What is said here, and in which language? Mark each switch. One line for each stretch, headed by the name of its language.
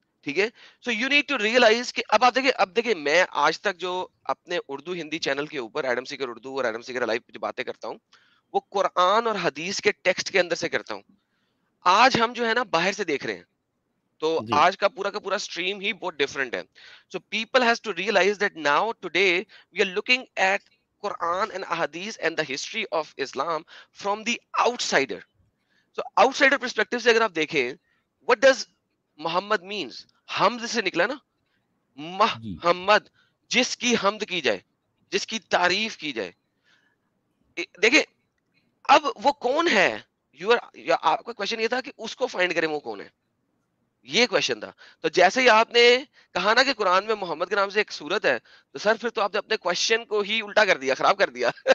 Hindi: ठीक है,
English: so you need to realise
Hindi: कि अब आप देखिए मैं आज तक जो अपने उर्दू हिंदी चैनल के ऊपर एडम सीकर उर्दू और एडम सीकर लाइव जो बातें करता हूँ वो कुरान और हदीस के टेक्स्ट के अंदर से करता हूँ। आज हम जो है ना बाहर से देख रहे हैं, तो आज का पूरा स्ट्रीम ही बहुत डिफरेंट है।
English: So people has to realise that now today we are looking at Quran and Ahadith and the history of Islam from the outsider. So outsider perspective
Hindi: से अगर आप देखें,
English: what does Muhammad means?
Hindi: हमद से निकला ना, मोहम्मद, जिसकी हमद की जाए, जिसकी तारीफ की जाए। देखिए अब वो कौन है? आपका क्वेश्चन ये था कि उसको फाइंड करें वो कौन है, ये क्वेश्चन था। तो जैसे ही आपने कहा ना कि कुरान में मोहम्मद के नाम से एक सूरत है, तो सर फिर तो आपने अपने क्वेश्चन को ही उल्टा कर दिया, खराब कर दिया।